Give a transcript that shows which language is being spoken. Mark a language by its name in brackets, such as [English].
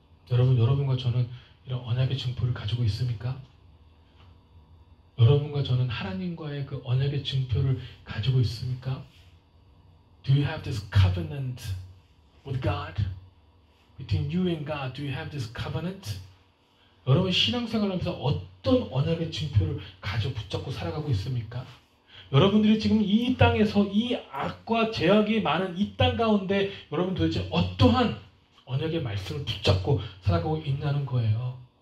[Korean] 여러분과 저는 이런 언약의 징표를 가지고 있습니까? 여러분과 저는 하나님과의 그 언약의 징표를 가지고 있습니까? [English] Do you have this covenant with God? Between you and God, do you have this covenant? [Korean] 여러분 신앙생활하면서 어떤 언약의 징표를 가지고 붙잡고 살아가고 있습니까? 여러분들이 지금 이 땅에서 이 악과 죄악이 많은 이 땅 가운데 여러분 도대체 어떠한 언약의 말씀을 붙잡고 살아가고 있냐는 거예요.